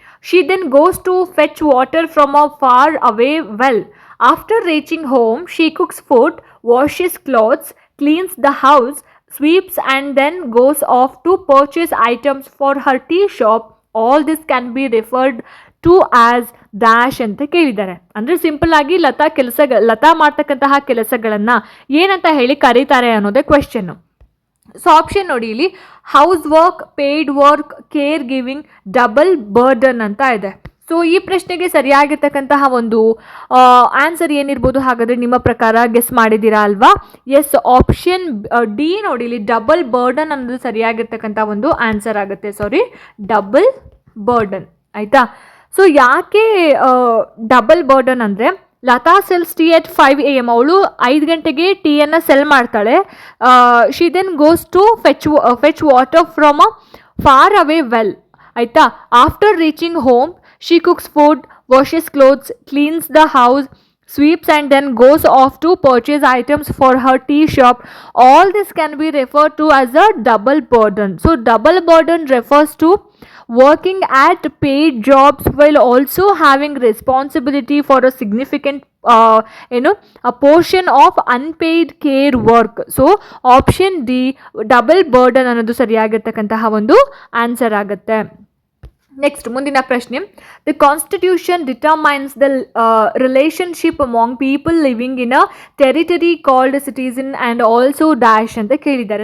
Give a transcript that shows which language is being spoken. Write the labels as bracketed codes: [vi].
[en] She then goes to fetch water from a far away well. After reaching home, she cooks food, washes clothes, cleans the house, sweeps and then goes off to purchase items for her tea shop. All this can be referred to as dash [kn] ಅಂತ ಕೇಳಿದ್ದಾರೆ. ಅಂದರೆ simple ಆಗಿ ಲತಾ ಮಾಡ್ತಕ್ಕಂತಹ ಕೆಲಸಗಳನ್ನು ಏನಂತ ಹೇಳಿ ಕರೀತಾರೆ ಅನ್ನೋದೇ ಕ್ವೆಶ್ಚನ್ನು. ಸೊ ಆಪ್ಷನ್ ನೋಡಿ, ಇಲ್ಲಿ house work, paid work, care giving, double burden ಅಂತ ಇದೆ. ಸೊ ಈ ಪ್ರಶ್ನೆಗೆ ಸರಿಯಾಗಿರ್ತಕ್ಕಂತಹ ಒಂದು ಆನ್ಸರ್ ಏನಿರ್ಬೋದು ಹಾಗಾದರೆ ನಿಮ್ಮ ಪ್ರಕಾರ ಗೆಸ್ ಮಾಡಿದ್ದೀರಾ ಅಲ್ವಾ? ಎಸ್, ಆಪ್ಷನ್ ಡಿ ನೋಡಿ, ಇಲ್ಲಿ ಡಬಲ್ ಬರ್ಡನ್ ಅನ್ನೋದು ಸರಿಯಾಗಿರ್ತಕ್ಕಂಥ ಒಂದು ಆನ್ಸರ್ ಆಗುತ್ತೆ. Double burden. ಆಯಿತಾ. ಸೊ ಯಾಕೆ ಡಬಲ್ ಬರ್ಡನ್ ಅಂದರೆ, Lata [en] sells tea at 5 a.m. [kn] ಅವಳು 5 ಗಂಟೆಗೆ ಟೀಯನ್ನು ಸೆಲ್ ಮಾಡ್ತಾಳೆ. [en] She then goes to fetch water from a far away well. [kn] ಆಯಿತಾ. [en] After reaching home she cooks food, washes clothes, cleans the house, sweeps and then goes off to purchase items for her tea shop. All this can be referred to as a double burden. So double burden refers to working at paid jobs while also having responsibility for a significant a portion of unpaid care work. [kn] So option D, double burden ಅನ್ನೋದು ಸರಿಯಾಗಿರ್ತಕ್ಕಂತಹ ಒಂದು answer ಆಗುತ್ತೆ. Next ಮುಂದಿನ ಪ್ರಶ್ನೆ, [en] the constitution determines the relationship among people living in a territory called citizen and also dash [kn] ಅಂತ ಕೇಳಿದ್ದಾರೆ.